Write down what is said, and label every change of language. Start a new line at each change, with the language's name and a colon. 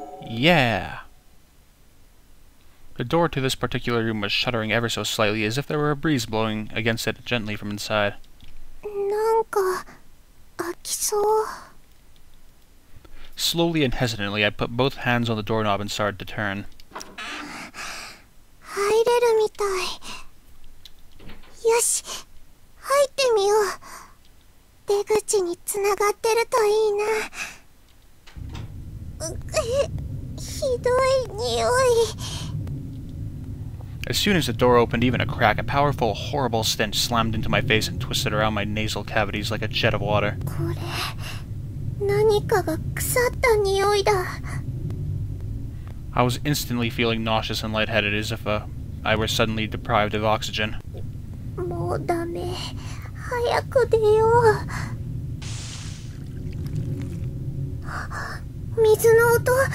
English: Yeah! The door to this particular room was shuddering ever so slightly, as if there were a breeze blowing against it gently from inside.
Japanese: なんか開きそう。
English: Slowly and hesitantly, I put both hands on the doorknob and started to turn.
Japanese: 入れるみたい。よし、入ってみよう。出口につながってるといいな。ひどい匂い。
English: As soon as the door opened even a crack, a powerful, horrible stench slammed into my face and twisted around my nasal cavities like a jet of water.
Japanese: これ何かが腐った匂いだ。
English: I was instantly feeling nauseous and lightheaded as if I were suddenly deprived of oxygen.
Japanese: もうダメ。早く出よう。水の音。